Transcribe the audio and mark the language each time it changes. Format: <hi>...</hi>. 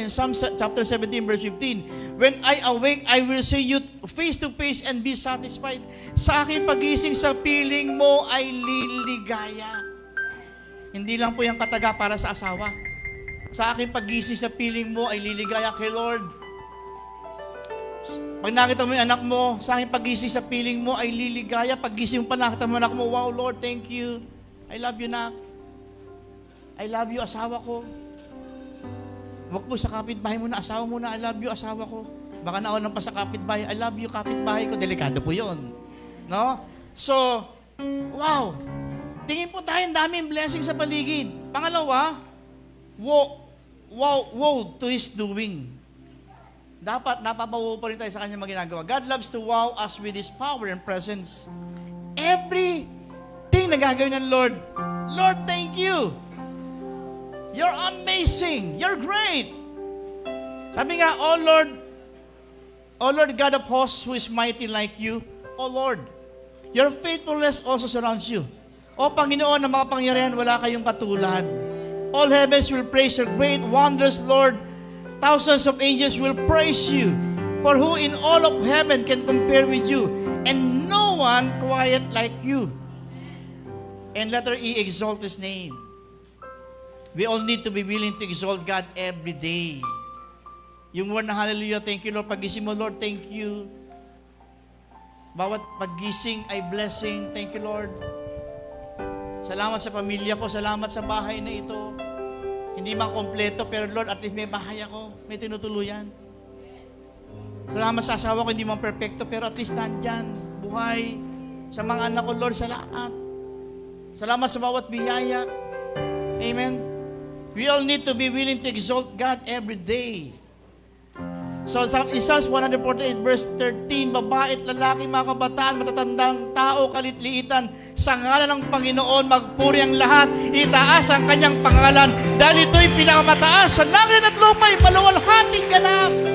<en>In Psalm chapter 17, verse 15, when I awake, I will see you face to face and be satisfied.</en> <tl>Sa aking pagising sa piling mo ay liligaya. Hindi lang po yung kataga para sa asawa. Sa aking pagising sa piling mo ay liligaya kay Lord. Pag nakita mo yung anak mo, sa aking pagising sa piling mo ay liligaya. Paggising mo pa nakita mo anak mo, wow Lord, thank you.</tl> <en>I love you,</en> <tl>nak.</tl> <en>I love you,</en> <tl>asawa ko. Huwag po sa kapitbahay mo na, asawa mo na, I love you, asawa ko. Baka naonan pa sa kapitbahay,</tl> <en>I love you,</en> <tl>kapitbahay ko. Delikado po yun. No? So, wow. Tingin po tayo, daming blessing sa paligid.</tl> <en>Pangalawa, wow to His doing.</en> <tl>Dapat napapawo pa rin tayo sa kanyang mga ginagawa.</tl> <en>God loves to wow us with His power and presence. Everything</en> <tl>na gagawin ng</tl> <en>Lord, Lord, thank you. You're amazing. You're great. Sabi nga, oh Lord God of hosts, who is mighty like you, oh Lord, your faithfulness also surrounds you.</en> <tl>O Panginoon, na mga pangyarihan, wala kayong katulad.</tl> <en>All heavens will praise your great wonders, Lord. Thousands of angels will praise you. For who in all of heaven can compare with you? And no one quiet like you. And letter E, exalt His name. We all need to be willing to exalt God every day.</en> <tl>Yung word na hallelujah,</tl> <en>thank you Lord.</en> <tl>Pagising mo, Lord, thank you. Bawat paggising ay blessing, thank you Lord. Salamat sa pamilya ko, salamat sa bahay na ito. Hindi man kompleto, pero Lord, at least may bahay ako, may tinutuluyan. Salamat sa asawa ko, hindi man perfecto, pero at least nandyan, buhay. Sa mga anak ko, Lord, salamat. Salamat sa bawat biyaya. Amen.</tl> <en>We all need to be willing to exalt God every day.</en> <tl>So, sa Psalms 148 verse 13, babae at lalaki, mga kabataan, matatandang tao, kalitliitan, sa ngalan ng Panginoon, magpuri ang lahat, itaas ang kanyang pangalan, dahil ito'y pinakamataas sa langit at lupa'y maluwalhating ganap.</tl>